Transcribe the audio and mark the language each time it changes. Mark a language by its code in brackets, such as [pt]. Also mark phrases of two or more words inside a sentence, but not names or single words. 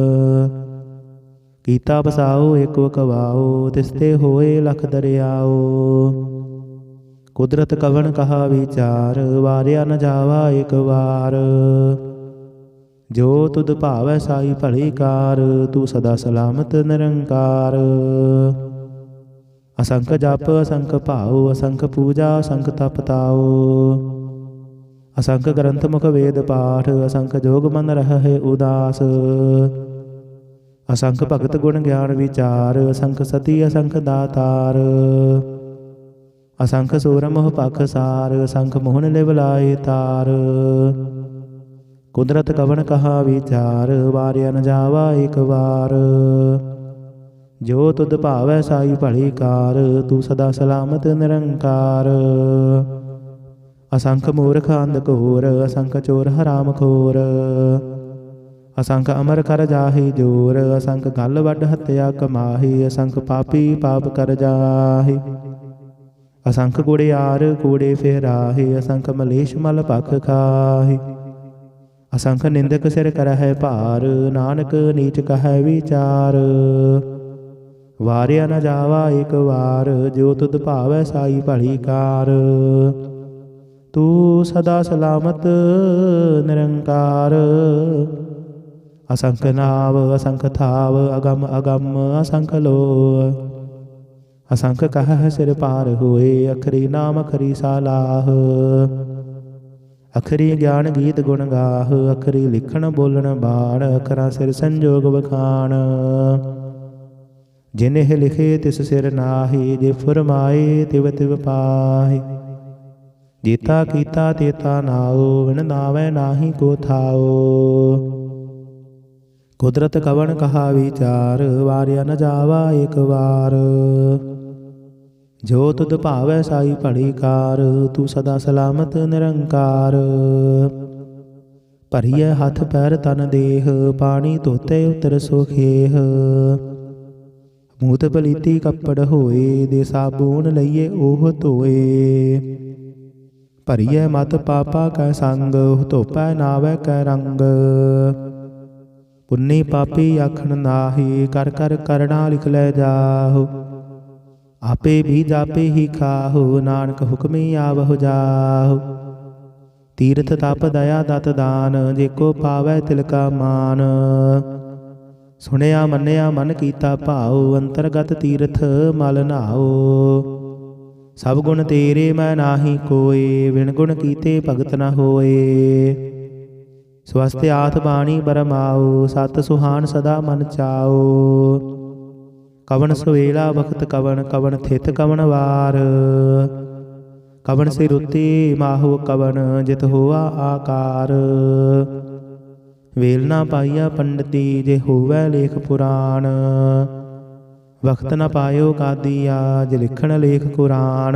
[pa] ਕੀਤਾ ਬਸਾਓ ਏਕੋ ਕਵਾਓ, ਤਿਸਤੇ ਹੋਏ ਲਖ ਦਰਿਆਓ। ਕੁਦਰਤਿ ਕਵਣ ਕਹਾ ਵੀਚਾਰੁ, ਵਾਰਿਆ ਨ ਜਾਵਾ ਏਕ ਵਾਰ। ਜੋ ਤੁਧੁ ਭਾਵੈ ਸਾਈ ਭਲੀ ਕਾਰ, ਤੂ ਸਦਾ ਸਲਾਮਤਿ ਨਿਰੰਕਾਰ। ਅਸੰਖ ਜਪ ਅਸੰਖ ਭਾਓ, ਅਸੰਖ ਪੂਜਾ ਅਸੰਖ ਤਪ ਤਾਓ। ਅਸੰਖ ਗ੍ਰੰਥ ਮੁਖ ਵੇਦ ਪਾਠ, ਅਸੰਖ ਜੋਗ ਮਨ ਰਹੈ ਉਦਾਸ। ਅਸੰਖ ਭਗਤ ਗੁਣ ਗਿਆਨ ਵੀਚਾਰ, ਅਸੰਖ ਸਤੀ ਅਸੰਖ ਦਾਤਾਰ। ਅਸੰਖ ਸੂਰ ਮੋਹ ਪਾਖਸਾਰ, ਅਸੰਖ ਮੋਹਨ ਲਿਵ ਲਾਏ ਤਾਰ। ਕੁਦਰਤਿ ਕਵਣ ਕਹਾ ਵੀਚਾਰੁ, ਵਾਰਿਆ ਨ ਜਾਵਾ ਏਕ ਵਾਰ। ਜੋ ਤੁਧੁ ਭਾਵੈ ਸਾਈ ਭਲੀ ਕਾਰ, ਤੂ ਸਦਾ ਸਲਾਮਤਿ ਨਿਰੰਕਾਰ। ਅਸੰਖ ਮੂਰਖ ਅੰਧ ਘੋਰ, ਅਸੰਖ ਚੋਰ ਹਰਾਮ ਖੋਰ। ਅਸੰਖ ਅਮਰ ਕਰ ਜਾਹਿ ਜੋਰ, ਅਸੰਖ ਗਲ ਵਢ ਹਤਿਆ ਕਮਾਹਿ। ਅਸੰਖ ਪਾਪੀ ਪਾਪ ਕਰ ਜਾਹਿ, ਅਸੰਖ ਗੁੜਿਆਰ ਕੂੜੇ ਫੇਰਾਹਿ। ਅਸੰਖ ਮਲੇਸ਼ ਮਲ ਪਖ ਖਾਹਿ, ਅਸੰਖ ਨਿੰਦਕ ਸਿਰ ਕਰਹੈ ਭਾਰ। ਨਾਨਕ ਨੀਚ ਕਹੈ ਵੀਚਾਰ, ਵਾਰਿਆ ਨ ਜਾਵਾ ਏਕ ਵਾਰ। ਜੋ ਤੁਧੁ ਭਾਵੈ ਸਾਈ ਭਲੀ ਕਾਰ, ਤੂ ਸਦਾ ਸਲਾਮਤਿ ਨਿਰੰਕਾਰ। ਅਸੰਖ ਨਾਵ ਅਸੰਖ ਥਾਵ, ਅਗੰਮ ਅਗੰਮ ਅਸੰਖ ਲੋਹ। ਅਸੰਖ ਕਹ ਸਿਰ ਪਾਰ ਹੋਏ, ਅਖਰੀ ਨਾਮ ਅਖਰੀ ਸਾਲਾਹ। ਅਖਰੀ ਗਿਆਨ ਗੀਤ ਗੁਣ ਗਾਹ, ਅਖਰੀ ਲਿਖਣ ਬੋਲਣ ਬਾਣ। ਅਖਰਾ ਸਿਰ ਸੰਜੋਗ ਬਖਾਣ, ਜਿਨ੍ਹ ਲਿਖੇ ਤਿਸ ਸਿਰ ਨਾਹਿ। ਜੇ ਫੁਰਮਾਏ ਤਿਵ ਤਿਵ ਪਾਹਿ, ਜੇਤਾ ਕੀਤਾ ਤੇਤਾ ਨਾਓ। ਵਿਣ ਨਾਵੈ ਨਾਹਿ ਕੋ ਥਾਓ। ਕੁਦਰਤਿ ਕਵਣ ਕਹਾ ਵੀਚਾਰੁ, ਵਾਰਿਆ ਨ ਜਾਵਾ ਏਕ ਵਾਰ। ਜੋ ਤੁਧੁ ਭਾਵੈ ਸਾਈ ਭਲੀ ਕਾਰ, ਤੂ ਸਦਾ ਸਲਾਮਤਿ ਨਿਰੰਕਾਰ। ਭਰੀਐ ਹਥੁ ਪੈਰੁ ਤਨੁ ਦੇਹ, ਪਾਣੀ ਧੋਤੈ ਉਤਰ ਸੋਖੇਹ। ਮੂਤ ਪਲੀਤੀ ਕਪੜੁ ਹੋਏ, ਦੇ ਸਾਬੂਣ ਲਈਐ ਓਹ ਧੋਏ। ਭਰੀਐ ਮਤਿ ਪਾਪਾ ਕੈ ਸੰਗਿ, ਧੋਪੈ ਨਾਵੈ ਕੈ ਰੰਗਿ। ਪੁੰਨੀ ਪਾਪੀ ਆਖਣ ਨਾਹਿ, ਕਰਿ ਕਰਿ ਕਰਣਾ ਲਿਖਿ ਲੈ ਜਾਹੁ। ਆਪੇ ਭੀ ਜਾਪੇ ਹੀ ਖਾਹੁ, ਨਾਨਕ ਹੁਕਮੀ ਆਵਹੁ ਜਾਹੁ। ਤੀਰਥ ਤਪ ਦਇਆ ਦਤ ਦਾਨ, ਜੇਕੋ ਪਾਵੈ ਤਿਲਕਾ ਮਾਨ। ਸੁਣਿਆ ਮੰਨਿਆ ਮਨ ਕੀਤਾ ਭਾਓ, ਅੰਤਰਗਤ ਤੀਰਥ ਮਲ ਨਾਓ। ਸਭ ਗੁਣ ਤੇਰੇ ਮੈਂ ਨਾਹਿ ਕੋਇ, ਵਿਣ ਗੁਣ ਕੀਤੇ ਭਗਤ ਨ ਹੋਏ। ਸੁਅਸਤ ਆਥ ਬਾਣੀ ਬਰਮਾਓ, ਸਤ ਸੁਹਾਣ ਸਦਾ ਮਨ ਚਾਓ। ਕਵਣ ਸਵੇਲਾ ਵਖਤ ਕਵਣ, ਕਵਣ ਥਿਤ ਕਵਣ ਵਾਰ। ਕਵਣ ਸਿਰ ਉੱਤੇ ਮਾਹੁ ਕਵਣ, ਜਿਤ ਹੋਆ ਆਕਾਰ। ਵੇਲ ਨਾ ਪਾਇਆ ਪੰਡਿਤੀ, ਜੇ ਹੋਵੈ ਲੇਖ ਪੁਰਾਣ। ਵਖਤ ਨ ਪਾਇਓ ਕਾਦੀਆ, ਜੇ ਲਿਖਣ ਲੇਖ ਕੁਰਾਨ।